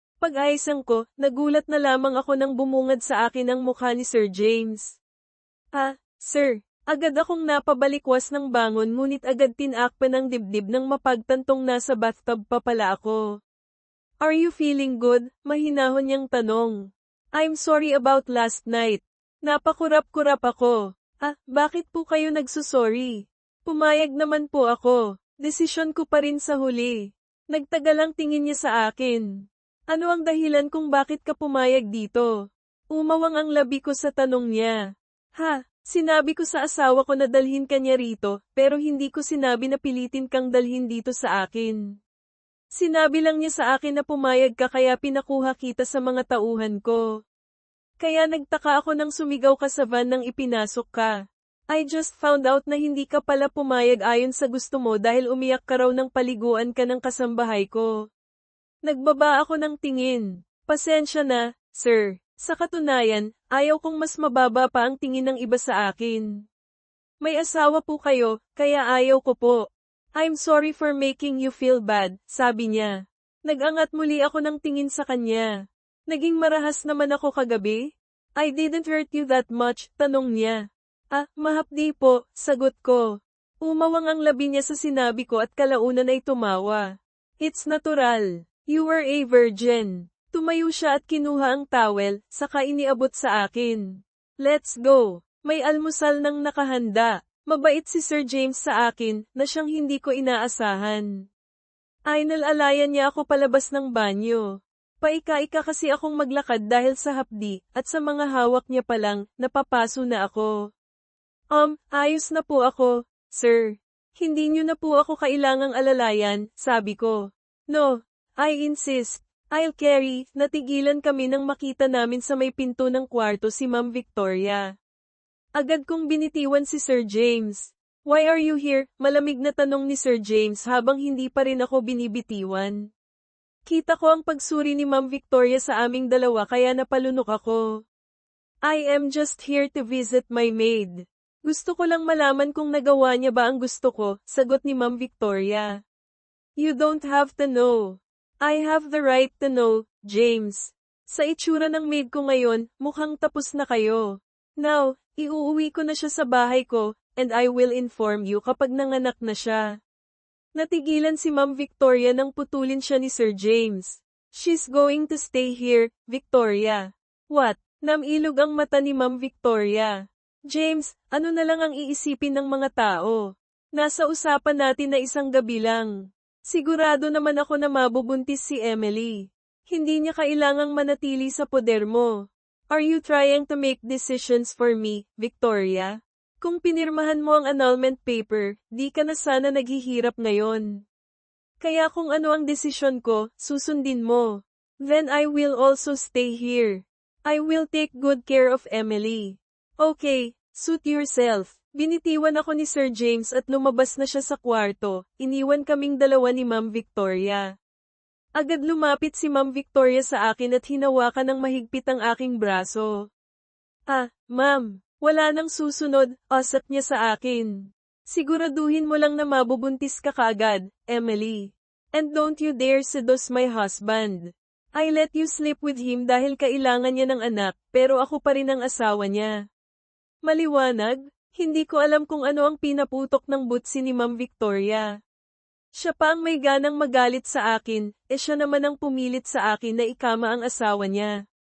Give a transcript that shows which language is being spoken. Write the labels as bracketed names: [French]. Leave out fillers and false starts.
[Filipino] Pag-ayisang ko, nagulat na lamang ako nang bumungad sa akin ang mukha ni Sir James. Sir, agad akong napabalikwas ng bangon ngunit agad tinakpan ng dibdib ng mapagtantong nasa bathtub pa pala ako. [English] Are you feeling good? [Filipino] Mahinahon niyang tanong. [English] I'm sorry about last night. [Filipino] Napakurap-kurap ako. Bakit po kayo nagsusorry? Pumayag naman po ako. Desisyon ko pa rin sa huli. Nagtagal ang tingin niya sa akin. Ano ang dahilan kung bakit ka pumayag dito? Umawang ang labi ko sa tanong niya. Sinabi ko sa asawa ko na dalhin ka niya rito, pero hindi ko sinabi na pilitin kang dalhin dito sa akin. Sinabi lang niya sa akin na pumayag ka kaya pinakuha kita sa mga tauhan ko. Kaya nagtaka ako nang sumigaw ka sa van nang ipinasok ka. [English] I just found out [Filipino] na hindi ka pala pumayag ayon sa gusto mo dahil umiyak ka raw ng paliguan ka ng kasambahay ko. Nagbaba ako ng tingin. Pasensya na, sir. Sa katunayan, ayaw kong mas mababa pa ang tingin ng iba sa akin. May asawa po kayo, kaya ayaw ko po. [English] I'm sorry for making you feel bad, [Filipino] sabi niya. Nag-angat muli ako ng tingin sa kanya. Naging marahas naman ako kagabi? [English] I didn't hurt you that much, [Filipino] tanong niya. Mahapdi po, sagot ko. Umawang ang labi niya sa sinabi ko at kalaunan ay tumawa. [English] It's natural. You were a virgin. [Filipino] Tumayo siya at kinuha ang towel, saka iniabot sa akin. [English] Let's go. [Filipino] May almusal nang nakahanda. Mabait si Sir James sa akin, na siyang hindi ko inaasahan. Inalalayan niya ako palabas ng banyo. Paika-ika kasi akong maglakad dahil sa hapdi, at sa mga hawak niya palang, napapaso na ako. Ayos na po ako, sir. Hindi niyo na po ako kailangang alalayan, sabi ko. [English] No, I insist. I'll carry. [Filipino] Natigilan kami nang makita namin sa may pinto ng kwarto si Ma'am Victoria. Agad kong binitiwan si Sir James. [English] Why are you here? [Filipino] Malamig na tanong ni Sir James habang hindi pa rin ako binibitiwan. Kita ko ang pagsuri ni Ma'am Victoria sa aming dalawa kaya napalunok ako. [English] I am just here to visit my maid. [Filipino] Gusto ko lang malaman kung nagawa niya ba ang gusto ko, sagot ni Ma'am Victoria. [English] You don't have to know. I have the right to know, James. [Filipino] Sa itsura ng maid ko ngayon, mukhang tapos na kayo. Now, iuuwi ko na siya sa bahay ko, [English] and I will inform you [Filipino] kapag nanganak na siya. Natigilan si Ma'am Victoria nang putulin siya ni Sir James. [English] She's going to stay here, Victoria. What? [Filipino] Namilog ang mata ni Ma'am Victoria. James, ano na lang ang iisipin ng mga tao? Nasa usapan natin na isang gabi lang. Sigurado naman ako na mabubuntis si Emily. Hindi niya kailangang manatili sa poder mo. [English] Are you trying to make decisions for me, Victoria? [Filipino] Kung pinirmahan mo ang annulment paper, di ka na sana naghihirap ngayon. Kaya kung ano ang desisyon ko, susundin mo. [English] Then I will also stay here. I will take good care of Emily. Okay, suit yourself. [Filipino] Binitiwan ako ni Sir James at lumabas na siya sa kwarto, iniwan kaming dalawa ni Ma'am Victoria. Agad lumapit si Ma'am Victoria sa akin at hinawakan ng mahigpit ang aking braso. Ma'am, wala nang susunod, asat niya sa akin. Siguraduhin mo lang na mabubuntis ka kaagad, Emily. [English] And don't you dare seduce my husband. I let you sleep with him [Filipino] dahil kailangan niya ng anak, pero ako pa rin ang asawa niya. Maliwanag? Hindi ko alam kung ano ang pinaputok ng butsi ni Ma'am Victoria. Siya pa ang may ganang magalit sa akin, siya naman ang pumilit sa akin na ikama ang asawa niya.